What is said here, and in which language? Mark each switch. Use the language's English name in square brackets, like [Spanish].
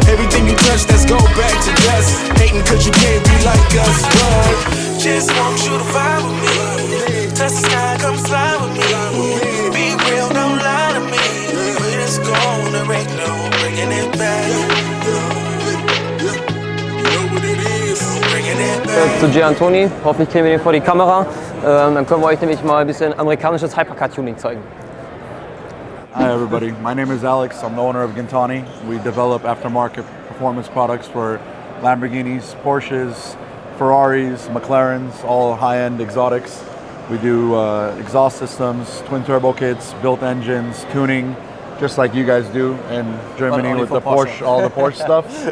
[English] Everything you touch, let's go back to dust. Hating cause you can't be like us, but just want you to vibe with me. Touch the sky, come fly with me. Be real, don't lie to me. When it's gone, there ain't no bringing it back. You know what it is, bringing it back. [German] Zu Giantoni, hoffentlich kriegen wir den vor die Kamera. Dann können wir euch nämlich mal ein bisschen amerikanisches Hypercar-Tuning zeigen. [English] Hi everybody, my name is Alex. I'm the owner of Gintani. We develop aftermarket performance products for Lamborghinis, Porsches, Ferraris, McLarens, all high-end exotics. We do exhaust systems, twin turbo kits, built engines, tuning, just like you guys do in Germany with the Porsche, all the Porsche stuff.